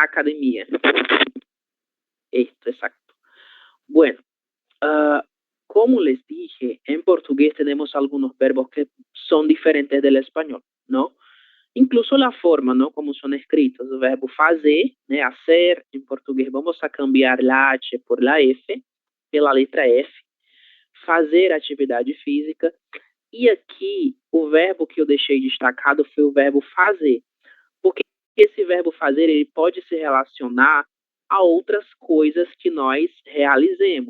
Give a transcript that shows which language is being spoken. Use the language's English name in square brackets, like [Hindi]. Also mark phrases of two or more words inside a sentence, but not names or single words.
[Spanish] Esto, exacto. Bueno, como les dije, en portugués tenemos algunos verbos que son diferentes del español, ¿no? Incluso la forma, ¿no? Como son escritos. El verbo fazer, né? Hacer, en portugués vamos a cambiar la H por la F, [Portuguese] pela letra F. Fazer atividade física. E aqui, o verbo que eu deixei destacado foi o verbo fazer. Porque esse verbo fazer, ele pode se relacionar a outras coisas que nós realizemos.